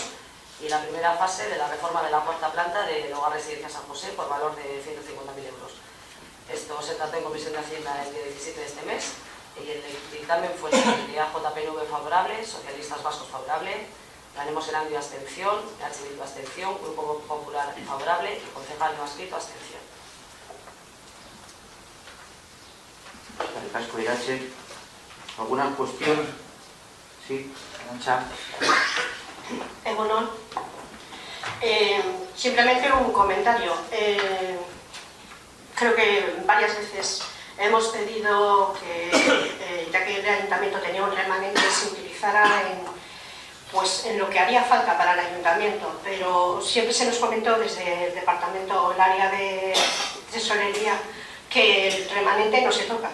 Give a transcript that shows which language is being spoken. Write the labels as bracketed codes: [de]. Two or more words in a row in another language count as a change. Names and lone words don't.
[es] Y la primera fase de la reforma de la cuarta planta del Hogar Residencia San José por valor de 150.000 euros. Esto se trató en Comisión de Hacienda el día 17 de este mes y el dictamen fue el JPNV favorable, Socialistas Vascos favorable, Ganemos Erandio abstención, H. Bildu abstención, Grupo Popular favorable y concejal no adscrito abstención. [eu] Eskerrik asko, Irache. [es] ¿Alguna cuestión? Sí, Arantxa. Egunon. Simplemente un comentario. Creo que varias veces hemos pedido que, ya que el Ayuntamiento tenía un remanente, se utilizara en lo que haría falta para el Ayuntamiento, pero siempre se nos comentó desde el departamento, el área de tesorería, que el remanente no se toca.